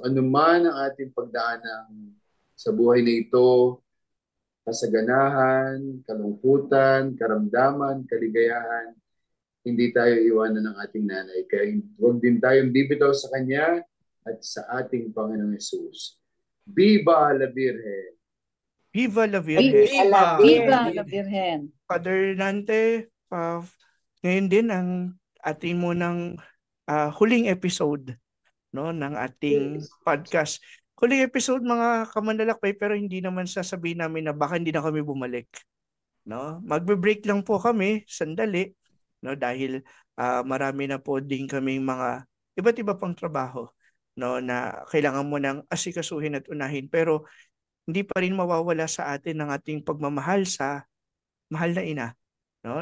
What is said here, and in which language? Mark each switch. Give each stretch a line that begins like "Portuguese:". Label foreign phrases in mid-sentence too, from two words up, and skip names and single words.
Filipino: Ano man ang ating pagdaanan sa buhay na ito, kasaganahan, kalungkutan, karamdaman, kaligayahan, hindi tayo iwanan ng ating nanay. Kaya huwag din tayong bibitaw sa Kanya at sa ating Panginoong Yesus.
Spanish: Viva la Virgen! Viva la Virgen! Viva! Viva la Virgen!
Filipino: Father Nante, ngayon din ang ating munang huling episode, no, ng ating podcast. Huling episode, mga kamanlalakbay, pero hindi naman sasabihin namin na baka hindi na kami bumalik. No? Magbe-break lang po kami sandali, no, dahil marami na po din kaming mga iba't iba pang trabaho, no, na kailangan mo nang asikasuhin at unahin, pero hindi pa rin mawawala sa atin ang ating pagmamahal sa mahal na ina, no?